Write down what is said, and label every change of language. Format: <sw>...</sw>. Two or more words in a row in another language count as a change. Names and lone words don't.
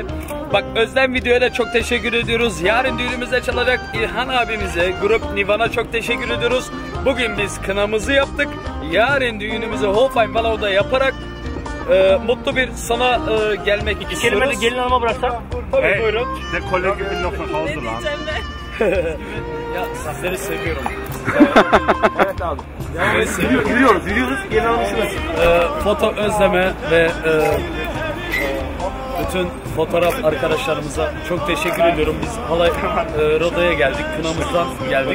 <tr>Bak, Özlem videoya da çok teşekkür ediyoruz. Yarın düğünümüzde çalacak İlhan abimize, Grup Nivan'a çok teşekkür ediyoruz. Bugün biz kınamızı yaptık. Yarın düğünümüzü Hofheim Valau'da yaparak mutlu bir sona gelmek istiyoruz. İki kelime de gelin hanıma bıraksak. Tabii, buyurun.</tr> <de>Der Kollege will noch nach Hause lan.</de> <tr>Ya sizleri seviyorum. Evet abi. Yani seviyorum. Yürüyoruz. Gelin hanımı Foto Özlem'e ve bütün fotoğraf arkadaşlarımıza çok teşekkür ediyorum. Biz Halay Roda'ya geldik, kınamızdan geldik.</tr>